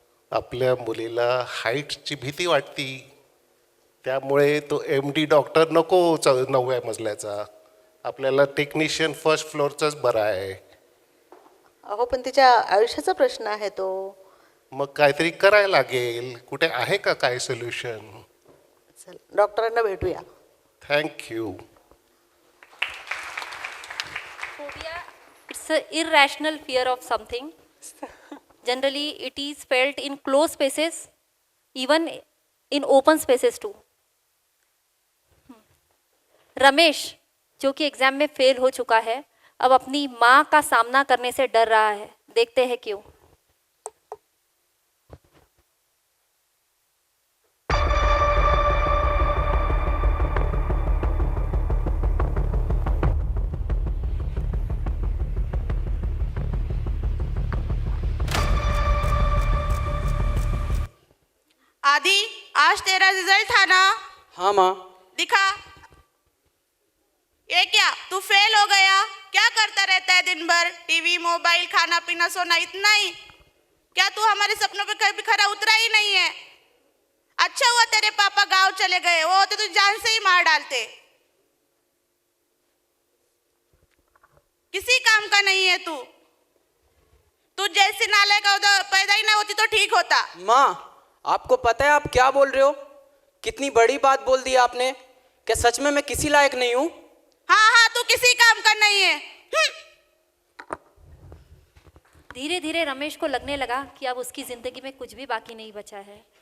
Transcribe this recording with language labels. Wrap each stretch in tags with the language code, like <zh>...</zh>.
<mr>आपल्या मुलीला हाईटची भीती वाटती, त्यामुळे तो MD डॉक्टर नको 9व्या मजल्याचा. आपल्याला टेक्निशियन फर्स्ट फ्लोअरचाच बरा आहे. अहो पण तिच्या आयुष्याचा प्रश्न आहे तो. मग काहीतरी करायला लागेल. कुठे आहे का काय सोल्युशन? चल डॉक्टरांना भेटूया. Thank you.</mr> <en>Phobia, it's an irrational fear of something. Generally, it is felt in closed spaces, even in open spaces too.</en> <hi>Ramesh जो कि एग्जाम में फेल हो चुका है, अब अपनी माँ का सामना करने से डर रहा है. देखते हैं क्यों. आदि, आज तेरा रिजल्ट था ना? हाँ माँ। दिखा. ये क्या, तू फेल हो गया? क्या करता रहता है दिन भर? टीवी, मोबाइल, खाना पीना, सोना, इतना ही? क्या तू हमारे सपनों पे कभी खरा उतरा ही नहीं है? अच्छा हुआ तेरे पापा गांव चले गए, वो होते तो जान से ही मार डालते. किसी काम का नहीं है तू. तू जैसे नालायक पैदा ही ना होती तो ठीक होता. माँ, आपको पता है आप क्या बोल रहे हो? कितनी बड़ी बात बोल दी आपने. क्या सच में मैं किसी लायक नहीं हूँ? हाँ हाँ, तू किसी काम का नहीं है. धीरे धीरे रमेश को लगने लगा कि अब उसकी जिंदगी में कुछ भी बाकी नहीं बचा है.</hi>